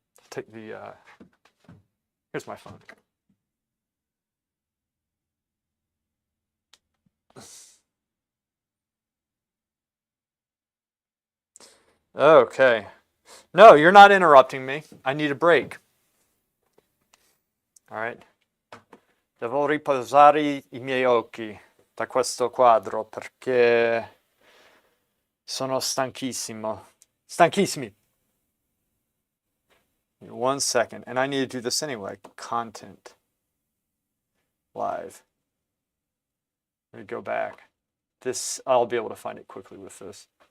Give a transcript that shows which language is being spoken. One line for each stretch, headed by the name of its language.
English: Take the. Here's my phone. Okay. No, you're not interrupting me. I need a break. All right.
Italian: Devo riposare I miei occhi da questo quadro perché sono stanchissimo. Stanchissimi.
English: 1 second. And I need to do this anyway. Content. Live. Let me go back. This, I'll be able to find it quickly with this.